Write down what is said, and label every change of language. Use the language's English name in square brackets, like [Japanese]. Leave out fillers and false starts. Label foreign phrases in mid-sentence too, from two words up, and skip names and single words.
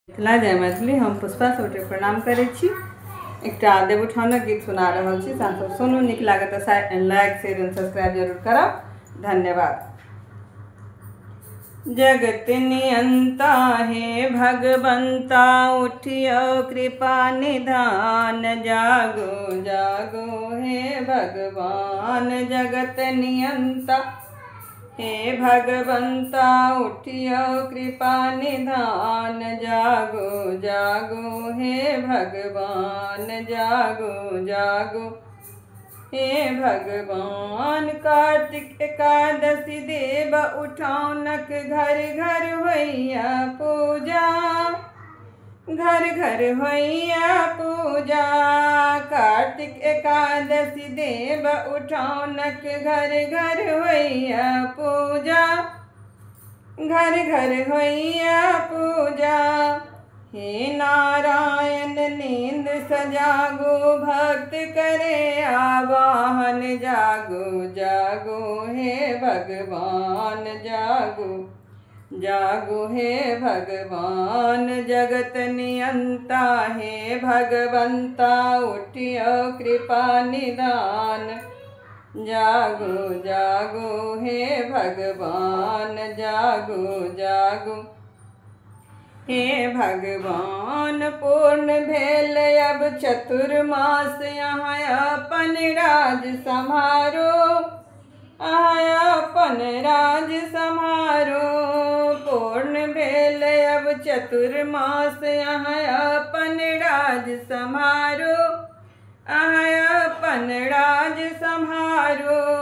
[Maithili] मिथिला जय मैथिली। हम पुष्पा सबके प्रणाम करै छी। एकटा देवउठानक गीत सुना रहल छी। सांसद सुनू, नीक लागत तऽ [English] like share and subscribe [Maithili] जरूर करब। धन्यवाद। जगत नियंता हे भगवंता, उठियो कृपा निधान। जागो जागो हे भगवान, जगत नियंता हे भगवंता, उठियो कृपा निधान। जागो जागो हे भगवान, जागो जागो हे भगवान। कार्तिक एकादशी देव उठानक, घर घर होइया पूजा, घर घर होइया पूजा। कार्तिक एकादशी देव उठानक, घर घर होइया पूजा, घर घर होइया पूजा। हे नारायण नींद सजागो, भक्त करे आवाहन। जागो जागो हे भगवान, जागो जागो हे भगवान। जगत नियंता हे भगवंता, उठियो कृपा निधान। जागो जागो हे भगवान, जागो जागो हे भगवान। पूर्ण भेल अब चतुर्मास, यहाँ अपन राज सम्हारो, अपन राज सम्हारो। पूर्ण भेल अब चतुर्मास, यहाँ अपन राज सम्हारो, अपन राज सम्हारो।